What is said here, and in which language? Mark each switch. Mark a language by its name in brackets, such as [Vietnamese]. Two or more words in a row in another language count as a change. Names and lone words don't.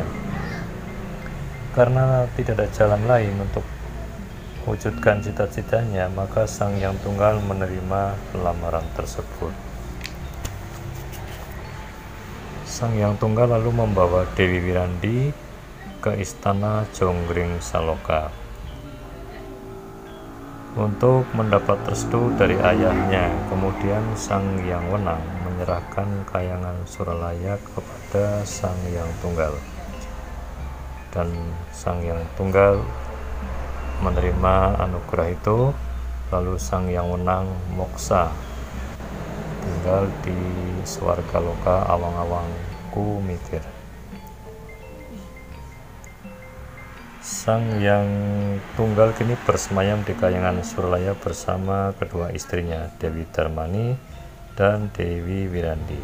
[Indonesian] Karena tidak ada jalan lain untuk mewujudkan cita-citanya, maka Sang Hyang Tunggal menerima lamaran tersebut. Sang Hyang Tunggal lalu membawa Dewi Wirandi ke istana Jonggring Saloka untuk mendapat restu dari ayahnya. Kemudian Sang Hyang Wenang menyerahkan Kayangan Suralaya kepada Sang Hyang Tunggal, dan Sang Hyang Tunggal menerima anugerah itu. Lalu Sang Hyang Wenang moksa, tinggal di Swargaloka awang-awang Kumitir. Sang Hyang Tunggal kini bersemayam di Kayangan Suralaya bersama kedua istrinya, Dewi Darmani dan Dewi Wirandi.